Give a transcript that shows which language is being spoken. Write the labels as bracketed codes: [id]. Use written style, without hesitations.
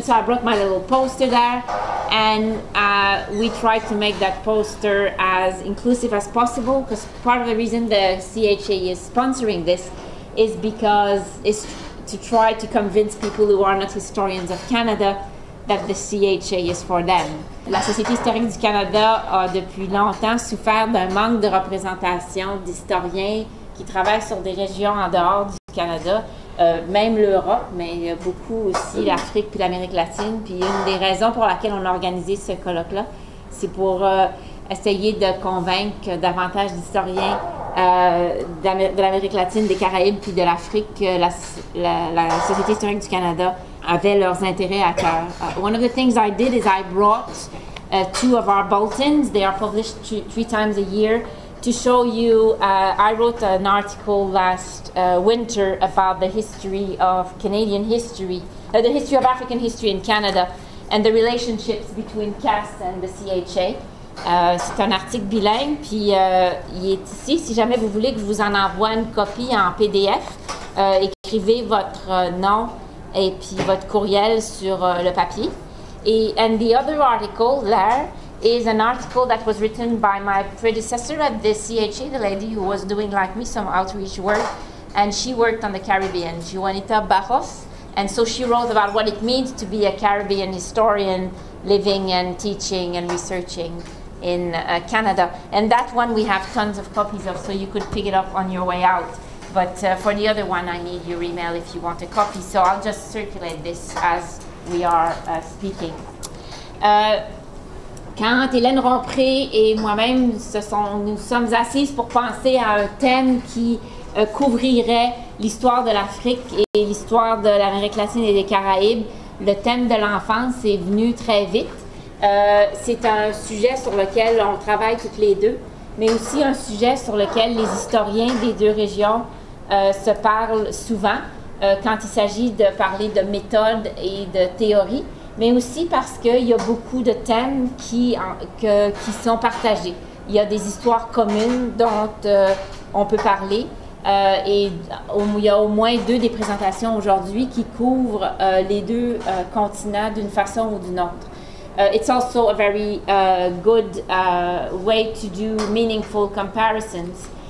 [en] So I brought my little poster there, and we tried to make that poster as inclusive as possible, because part of the reason the CHA is sponsoring this is because it's to try to convince people who are not historians of Canada that the CHA is for them. [fr] La Société historique du Canada a depuis longtemps souffert d'un manque de représentation d'historiens qui travaillent sur des régions en dehors du Canada, même l'Europe, mais beaucoup aussi l'Afrique puis l'Amérique latine. Puis une des raisons pour laquelle on a organisé ce colloque-là, c'est pour essayer de convaincre davantage d'historiens de l'Amérique latine, des Caraïbes puis de l'Afrique que la Société historique du Canada avait leurs intérêts à cœur. [en] One of the things I did is I brought two of our bulletins. They are published three times a year. To show you, I wrote an article last winter about the history of Canadian history, the history of African history in Canada, and the relationships between CAAS and the CHA. [fr] C'est un article bilingue, puis il est ici. Si jamais vous voulez que je vous en envoie une copie en PDF, écrivez votre nom et puis votre courriel sur le papier. [en] And the other article there is an article that was written by my predecessor at the CHA, the lady who was doing, like me, some outreach work, and she worked on the Caribbean, Juvenile Barros, and so she wrote about what it means to be a Caribbean historian living and teaching and researching in Canada. And that one we have tons of copies of, so you could pick it up on your way out. But for the other one, I need your email if you want a copy, so I'll just circulate this as we are speaking. [fr] Quand Hélène Rompré et moi-même nous sommes assises pour penser à un thème qui couvrirait l'histoire de l'Afrique et l'histoire de l'Amérique latine et des Caraïbes, le thème de l'enfance est venu très vite. C'est un sujet sur lequel on travaille toutes les deux, mais aussi un sujet sur lequel les historiens des deux régions se parlent souvent quand il s'agit de parler de méthode et de théorie, mais aussi parce qu'il y a beaucoup de thèmes qui sont partagés. Il y a des histoires communes dont on peut parler et il y a au moins deux des présentations aujourd'hui qui couvrent les deux continents d'une façon ou d'une autre. [en] It's also a very good way to do meaningful comparisons.